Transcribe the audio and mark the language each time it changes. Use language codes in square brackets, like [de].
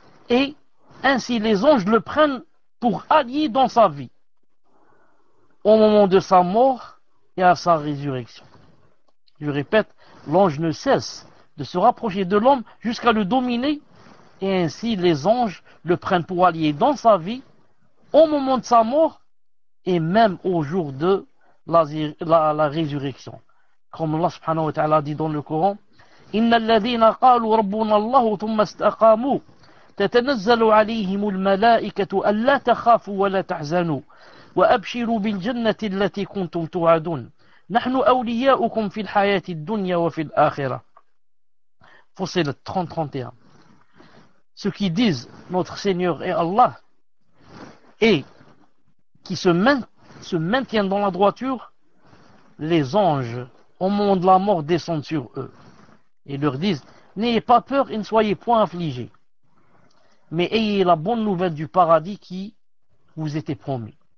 [fr] Et ainsi les anges le prennent pour allié dans sa vie, au moment de sa mort et à sa résurrection. Je répète, l'ange ne cesse de se rapprocher de l'homme jusqu'à le dominer, et ainsi les anges le prennent pour allié dans sa vie, au moment de sa mort, et même au jour de la résurrection. Comme Allah subhanahu wa ta'ala dit dans le Coran, [ar] إن الذين قالوا ربنا الله ثم استقاموا تتنزل عليهم الملائكة ألا تخافوا ولا تحزنوا وأبشروا بالجنة التي كنتم توعدون نحن أولياؤكم في الحياة الدنيا وفي الآخرة. [fr] Fussilat 30-31. Ceux qui disent notre Seigneur est Allah et qui se maintiennent dans la droiture, les anges au moment de la mort descendent sur eux et leur disent: n'ayez pas peur et ne soyez point affligés, mais ayez la bonne nouvelle du paradis qui vous était promis.